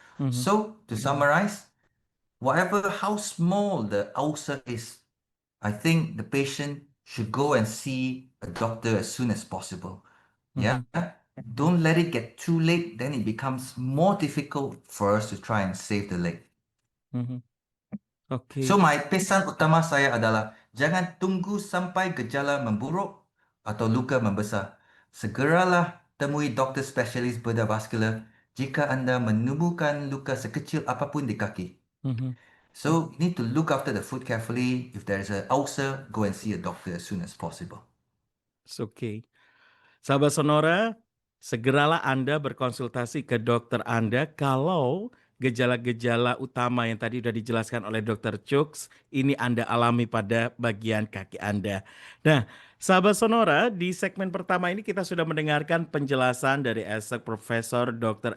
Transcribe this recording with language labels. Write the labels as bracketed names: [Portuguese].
[English] So, to summarize, how small the ulcer is, I think the patient should go and see a doctor as soon as possible. Yeah? Don't let it get too late, then it becomes more difficult for us to try and save the leg. [Indonesian] Oke. [English] So my [Indonesian] pesan utama saya adalah jangan tunggu sampai gejala memburuk atau luka membesar. Segeralah temui doktor spesialis bedah vaskular jika anda menemukan luka sekecil apapun di kaki. [English] So you need to look after the foot carefully. If there is an ulcer, go and see a doctor as soon as possible. It's okay. [Indonesian] Sahabat Sonora, segeralah Anda berkonsultasi ke dokter Anda kalau gejala-gejala utama yang tadi sudah dijelaskan oleh Dr. Chuks ini Anda alami pada bagian kaki Anda. Nah, sahabat Sonora, di segmen pertama ini kita sudah mendengarkan penjelasan dari Esek Profesor Dr.